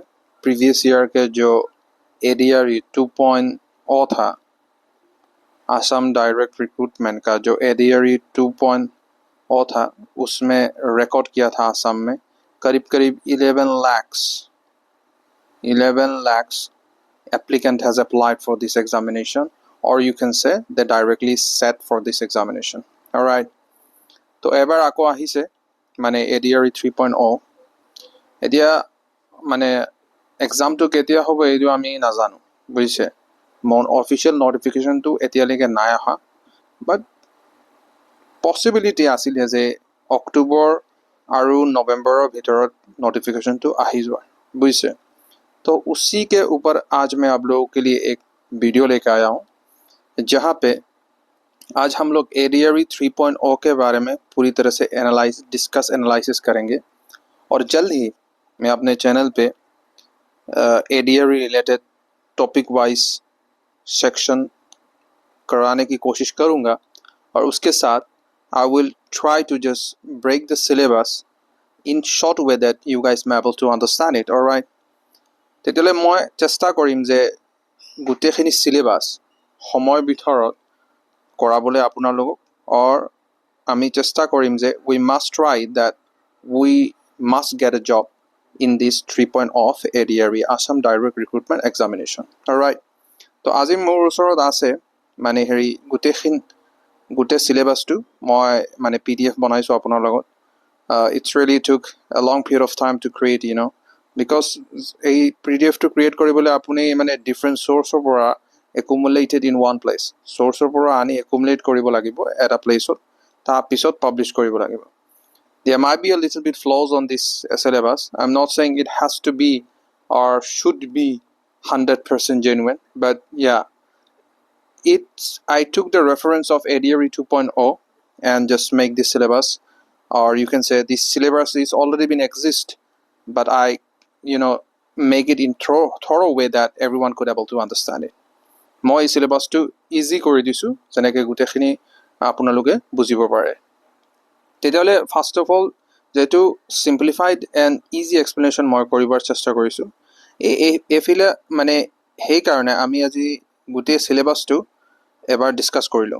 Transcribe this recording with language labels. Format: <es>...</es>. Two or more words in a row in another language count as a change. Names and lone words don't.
<en>previous year</en> <hi>के जो ADRE 2.0 था, आसाम</hi> <en>direct recruitment</en> <hi>का जो ADRE 2.0 था, उसमें रिकॉर्ड किया था आसाम में करीब</hi> <en>11 lakhs applicant has applied for this examination, or you can say they directly sat for this examination. Alright,</en> <as>তো এবাৰ আকৌ আহিছে মানে ADRE 3.0। এতিয়া মানে এক্সামটো কেতিয়া হ'ব এইটো আমি নাজানো, বুজিছে।</as> <en>official notificationটো</en> <as>এতিয়ালৈকে নাই অহা,</as> <en>but possibility</en> <as>আছিলে যে অক্টোবৰ আৰু নৱেম্বৰৰ ভিতৰত</as> <hi>नोटिफिकेशन आ ही जाए, बुझे। तो उसी के ऊपर आज मैं आप लोगों के लिए एक वीडियो लेकर आया हूँ, जहाँ पे आज हम लोग ADRE 3.0 के बारे में पूरी तरह से एनालिसिस करेंगे। और जल्द ही मैं अपने चैनल पे ADRE</hi> <en>related topic wise section</en> <hi>कराने की कोशिश करूँगा, और उसके साथ</hi> <en>I will try to just break the syllabus in short way that you guys may able to understand it. Alright,</en> <as>তেতিয়ালে মই চেষ্টা কৰিম যে গোটেইখিনি সিলেবাস সময়ৰ ভিতৰত কৰাবলৈ আপোনালোকক, or আমি চেষ্টা কৰিম যে</as> <en>we must try that we must get a job in this 3.0 of ADRE Assam Direct Recruitment Examination. Alright,</en> <as>তো আজি মোৰ ওচৰত আছে মানে গোটেই সিলেবাসটো মই মানে PDF বনাইছো আপোনাৰ লগত।</as> <en>It's really took a long period of time to create, because</en> <as>এই PDF</as> <en>to create</en> <as>কৰিবলৈ আপুনি মানে</as> <en>different</en> <as>sourceৰ পৰা</as> <en>accumulated in one place,</en> <as>sourceৰ পৰা আনি accumulate কৰিব লাগিব</as> <en>at a place,</en> <as>তাৰ পিছত publish কৰিব লাগিব।</as> <en>There might be a little bit flaws on this syllabus. I'm not saying it has to be or should be 100% genuine, but yeah, I took the reference of ADRE 2.0 and just make this syllabus, or you can say this syllabus is already been exist, but I make it in thorough way that everyone could able to understand it.</en> <as>মই এই সিলেবাসটো ইজি কৰি দিছোঁ যেনেকৈ গোটেইখিনি আপোনালোকে বুজিব পাৰে। তেতিয়াহ'লে</as> <en>first of all</en> <as>যেটো</as> <en>simplified and easy explanation</en> <as>মই কৰিবৰ চেষ্টা কৰিছোঁ, এইফালে মানে সেইকাৰণে আমি আজি গোটেই সিলেবাসটো এবাৰ ডিছকাছ কৰিলোঁ।</as>